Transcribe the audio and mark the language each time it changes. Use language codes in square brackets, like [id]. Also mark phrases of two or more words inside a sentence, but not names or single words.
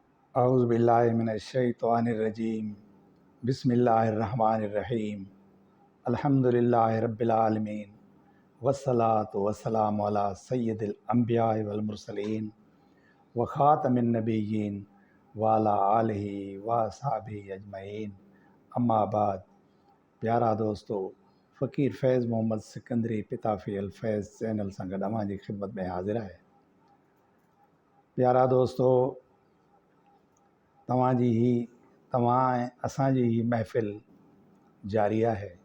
[ar] أعوذ بالله من الشيطان الرجيم بسم الله الرحمن الرحيم الحمد لله رب العالمين والصلاة والسلام على سيد الأنبياء والمرسلين وخاتم النبيين وعلى آله وأصحابه أجمعين أما بعد. [sd] प्यारा दोस्तों, फ़कीर फैज़ मोहम्मद सिकंदरी पिता फ़ी फैज़ चैनल सां गॾु अव्हां जी ख़िदमत में हाज़िर आहे। प्यारा दोस्तों, तव्हां ऐं असांजी ही महफ़िल जारी आहे।